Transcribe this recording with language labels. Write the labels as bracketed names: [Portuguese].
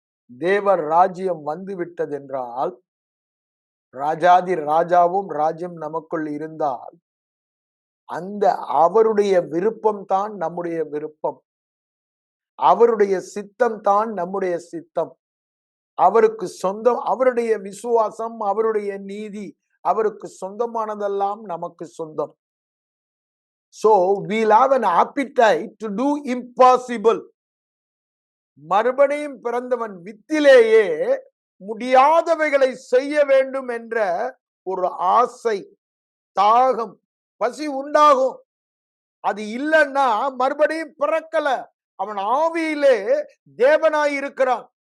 [Tamil] தேவ ராஜ்யம் வந்து விட்டது என்றால் ராஜாதி ராஜாவும் ராஜ்யம் நமக்குள் இருந்தால் அந்த அவருடைய விருப்பம் தான் நம்முடைய விருப்பம், அவருடைய சித்தம் தான் நம்முடைய சித்தம். அவருக்கு சொந்தம், அவருடைய விசுவாசம், அவருடைய நீதி, அவருக்கு சொந்தமானதெல்லாம் நமக்கு சொந்தம். [English] So we'll have an appetite to do impossible. [Tamil] மறுபடியும் பிறந்தவன் வித்திலேயே முடியாதவைகளை செய்ய வேண்டும் என்ற ஒரு ஆசை, தாகம், பசி உண்டாகும். அது இல்லைன்னா மறுபடியும் பிறக்கல. அவன் ஆவியிலே தேவனாய் இருக்கிறான்.